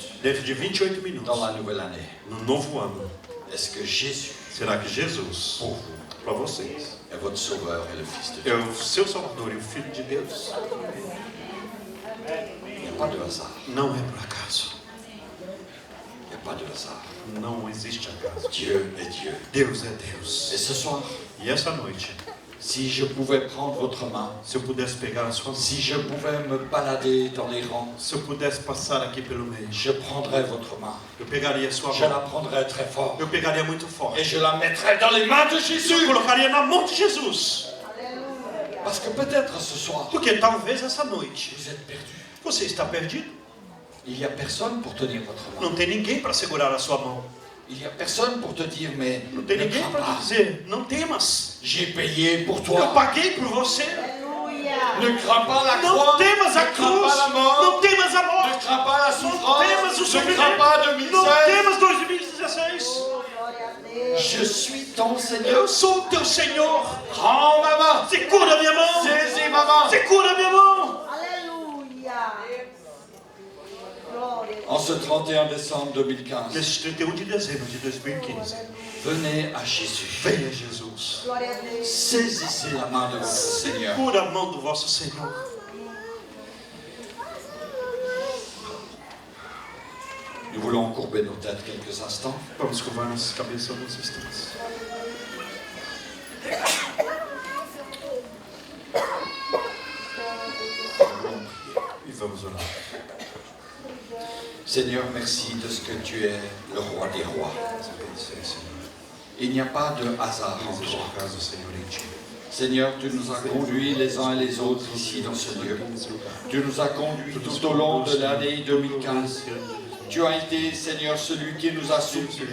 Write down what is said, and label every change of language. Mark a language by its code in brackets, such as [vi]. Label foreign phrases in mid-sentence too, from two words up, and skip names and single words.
[pt] dentro de 28 minutos [fr] dans la nouvelle année, [pt] no novo ano, [fr] est-ce que Jésus, [pt] será que Jesus, [fr] pour vous, [pt] para vocês, [fr] est votre sauveur et le Fils de Dieu? [pt] é o seu Salvador e o Filho de Deus? [fr] Il n'y a pas de hasard. [pt] Não é por acaso. [fr] Il n'y a pas de hasard. [pt] Não existe acaso. [fr] Dieu est Dieu. [pt] Deus é [fr] Et [pt] Deus. [fr] ce soir, [pt] E essa noite, [fr] si je pouvais prendre votre main, [pt] se eu pudesse pegar a sua mão, [fr] si je pouvais me balader dans les rangs, [pt] se eu pudesse passar aqui pelo meio, [fr] je prendrais votre main. [pt] eu pegaria a sua [fr] Je la [pt] mão, [fr] prendrais très fort. [pt] eu pegaria muito forte, [fr] Et je la mettrais dans les mains de [pt] eu [fr] Jésus. [pt] colocaria na mão de Jesus. [fr] Parce que peut-être ce soir, [pt] Porque talvez essa noite [fr] vous êtes perdu. [pt] você está perdido. [fr] Il n'y a personne pour tenir votre main. [pt] Não tem ninguém para segurar a sua mão. [fr] Il n'y a personne pour te dire, mais [pt] Não tem [fr] ne [pt] ninguém [fr] crains [pt] para te [fr] pas. [pt] dizer, não temas. [fr] J'ai payé pour [pt] Eu [fr] toi. [pt] paguei por você. [fr] Ne crains pas la [pt] Não [fr] croix. [pt] temas a [fr] Ne crains pas [pt] cruz. [fr] la mort. [pt] Não temas a [fr] Ne [pt] morte. [fr] crains pas la [pt] Não [fr] souffrance. [pt] temas o [fr] Ne crains [pt] sofrimento. [fr] pas [pt] Não [fr] 2016. [pt] temas 2016. [fr] Je suis ton Seigneur. [pt] Eu sou o teu Senhor. [fr] Prends ma main. [pt] Segura minha mão. [fr] Saisis ma main. [pt] Segura minha mão. [fr] En ce 31 décembre 2015, [pt] Nesse 31 de dezembro de 2015, [fr] venez à Jésus. [pt] venha Jesus. [fr] Saisissez la main de votre Seigneur. [pt] Segura a mão do vosso Senhor. [fr] Nous voulons courber nos têtes quelques instants. [pt] Vamos curvar nossas cabeças alguns instantes. E vamos orar. [fr] Seigneur, merci de ce que tu es le roi des rois. Il n'y a pas de hasard en toi. Seigneur, tu nous as conduits les uns et les autres ici dans ce lieu. Tu nous as conduits tout au long de l'année 2015. Tu as été, Seigneur, celui qui nous a soutenus.